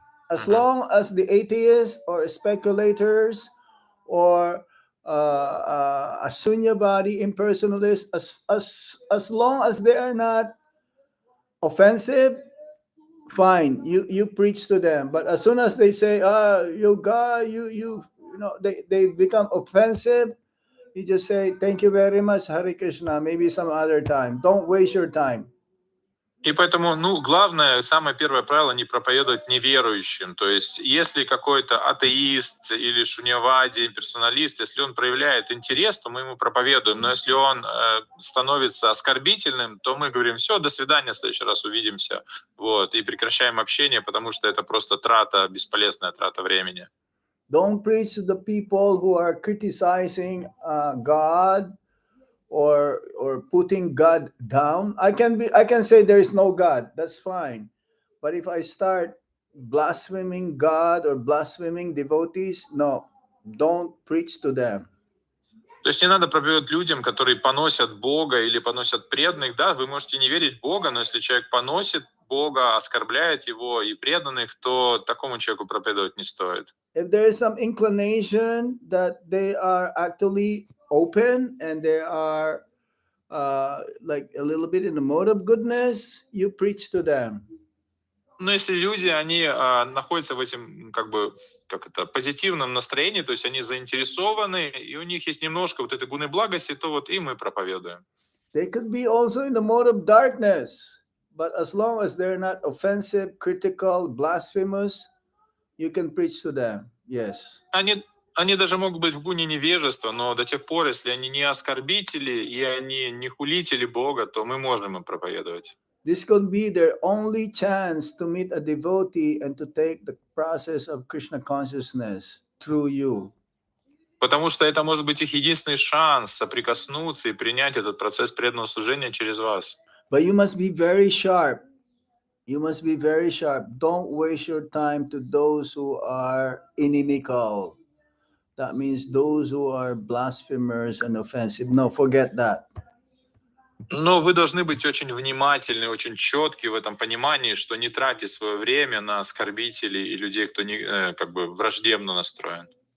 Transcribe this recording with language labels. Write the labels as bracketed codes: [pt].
[en] As long as the atheists or speculators or a sunyabadi impersonalist, as long as they are not offensive, fine, you preach to them. But as soon as they say, yoga, you know, they become offensive, you just say, thank you very much, Hare Krishna, maybe some other time. Don't waste your time. [ru] И поэтому, главное, самое первое правило — не проповедовать неверующим. То есть, если какой-то атеист или шуньявади, персоналист, если он проявляет интерес, то мы ему проповедуем. Но если он становится оскорбительным, то мы говорим: все, до свидания, в следующий раз увидимся. Вот, и прекращаем общение, потому что это просто бесполезная трата времени. [en] Don't preach to the people who are criticizing God or putting God down. I can say there is no God. That's fine. But if I start blaspheming God or blaspheming devotees, no, don't preach to them. [ru] То есть не надо проповедовать людям, которые поносят Бога или поносят преданных. Да, вы можете не верить в Бога, но если человек поносит Бога, оскорбляет его и преданных, то такому человеку проповедовать не стоит. [en] If there is some inclination that they are actually open and they are like a little bit in the mode of goodness, you preach to them. [ru] Но если люди, они находятся в этом, позитивном настроении, то есть они заинтересованы, и у них есть немножко вот этой гуны благости, то вот им мы проповедуем. [en] They could be also in the mode of darkness, but as long as they're not offensive, critical, blasphemous, you can preach to them. Yes. [ru] Они даже могут быть в гуне невежества, но до тех пор, если они не оскорбители и они не хулители Бога, то мы можем им проповедовать. [en] This could be their only chance to meet a devotee and to take the process of Krishna consciousness through you. [ru] Потому что это может быть их единственный шанс соприкоснуться и принять этот процесс преданного служения через вас. [en] But you must be very sharp. You must be very sharp. Don't waste your time to those who are inimical. That means those who are blasphemers and offensive. No, forget that. [ru] Но вы должны быть очень внимательны, очень четки в этом понимании, что не тратьте свое время на оскорбителей и людей, кто враждебно настроен.